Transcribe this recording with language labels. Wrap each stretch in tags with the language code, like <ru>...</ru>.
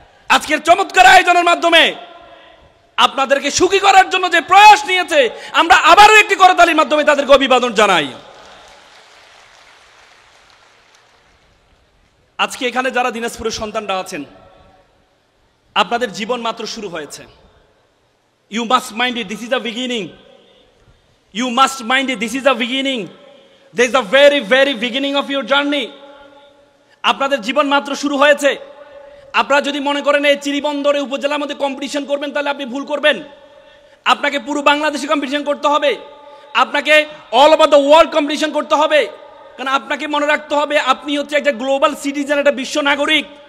<bn>আজকের চমৎকার আয়োজনের মাধ্যমে আপনাদেরকে সুখী করার জন্য যে প্রয়াস নিয়েছে, আমরা আবারও একটি করতালির মাধ্যমে তাদেরকে অভিবাদন জানাই। আজকে এখানে যারা দিনাজপুরের সন্তানরা আছেন, আপনাদের জীবন মাত্র শুরু হয়েছে।</bn> <en>You must mind it, this is the beginning. You must mind it, this is the beginning. This is the very, very beginning of your journey.</en> <bn>আপনাদের জীবন মাত্র শুরু হয়েছে। আপনারা যদি মনে করেন এই চিরিবন্দরে উপজেলার মধ্যে কম্পিটিশন করবেন তাহলে আপনি ভুল করবেন। আপনাকে পুরো বাংলাদেশে কম্পিটিশন করতে হবে, আপনাকে</bn> <en>all over the world</en> <bn>competition করতে হবে। কারণ আপনাকে মনে রাখতে হবে আপনি হচ্ছে একটা গ্লোবাল সিটিজেন, একটা বিশ্ব নাগরিক।</bn>